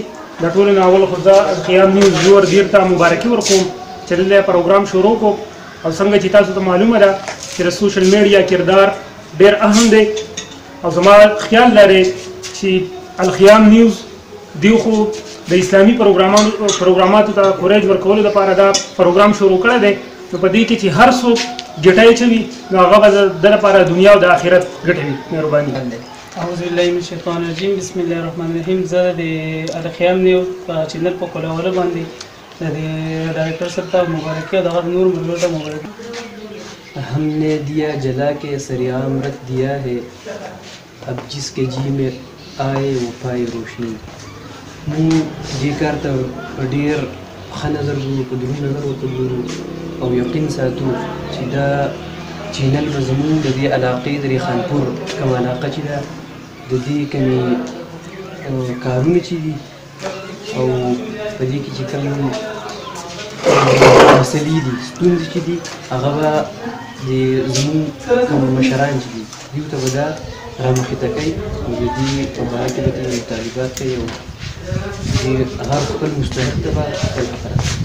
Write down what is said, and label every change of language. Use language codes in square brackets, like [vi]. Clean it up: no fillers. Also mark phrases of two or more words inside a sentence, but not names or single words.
[ps] د ټولو نه اول خو زه الخیام نیوز زور ډېر ته مبارکي ورکوم چې دلته پروګرام شروع کو، او څنګه چې تاسو ته معلومه ده چې د [en] social media [ps] کردار ډېر اهم دی، او زما خیال لري چې الخیام نیوز دیو خو د اسلامي پروګراماتو ته کوریج ورکولو لپاره دا پروګرام شروع کړی دی، نو په دې کې چې هر څوک ګټه اچوي نو هغه به د لپاره دنیا او د آخرت ګټه وي. مهرباني. [ar] اعوذ بالله من الشیطان الرجیم. بسم الله الرحمن الرحیم. [ps] زه د الخیام نیوز په چینل په کولولو باندې د ډایرکټر صاحب ته مبارکي او د نور ملګرو ته مبارکي. [ur] ہم نے دیا جلا کے سریام رکھ دیا ہے، اب جس کے جی میں آئے وہ پائے روشنی. [ps] مونږ دې کار ته په ډېر ښه نظر ګورو، په دروند نظر ورته ګورو او یقین ساتو چې دا چینل به زموږ د دې علاقې د دې خانپور کومه علاقه چې ده د دې کومې کارونه چې دي او په دې کې چې کوم مسلې دي ستونزې چې دي هغه به د زموږ کوم مشران چې دي دوی ته به دا رامخته کوي او د دې په باره کې به دوی طالبات کوي او هر خپل مستحق ته به خپل خبره.